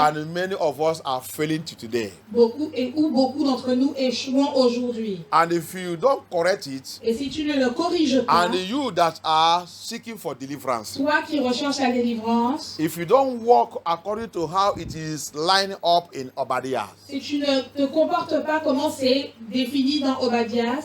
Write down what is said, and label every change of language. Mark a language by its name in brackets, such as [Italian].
[English] and many of us are failing to today. [French] beaucoup d'entre nous échouons aujourd'hui. [English] And if you don't correct it, [French] Et si tu ne le corriges pas, [English] and you that are seeking for deliverance, [French] toi qui recherches la délivrance, [English] if you don't walk according to how it is lined up in Obadiah, [French] si tu ne te comportes pas comme c'est défini dans Obadias,